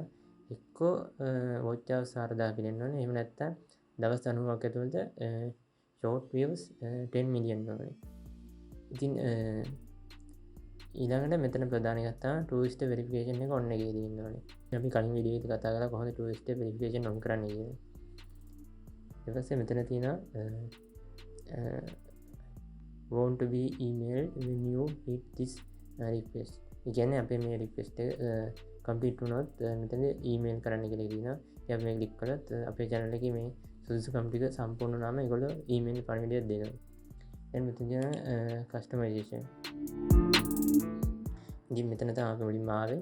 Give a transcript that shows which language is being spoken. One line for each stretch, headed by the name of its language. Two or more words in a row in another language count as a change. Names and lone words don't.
Sinhala: එක්කෝ
English: watch hours
Sinhala: 4000 පිරෙන්න ඕනේ. එහෙම නැත්නම් දවස් 90ක් ඇතුළත
English: short views
Sinhala: 10 million ඕනේ. ඉතින් ඊළඟට මෙතන ප්‍රධාන එකක් තමයි
English: two step verification
Sinhala: එක on එකේ තියෙන්න ඕනේ. අපි කලින් වීඩියෝ එකේ කතා කරලා කොහොමද
English: two step verification on
Sinhala: කරන්නේ කියලා. ඊට පස්සේ මෙතන තියෙනවා
English: want to be emailed when you hit this request.
Sinhala: ඒ කියන්නේ අපේ මේ request එක complete වුණොත් මෙතන email කරන්න කියලා කියනවා. අපි මේ click කළොත් අපේ channel එකේ මේ සුදුසුකම් ටික සම්පූර්ණ වුණාම ඒගොල්ලෝ email පණිවිඩයක් දෙනවා. දැන් මෙතන තියෙන customization. ඉතින් මෙතන තමයි අපි මුලින්ම ආවේ.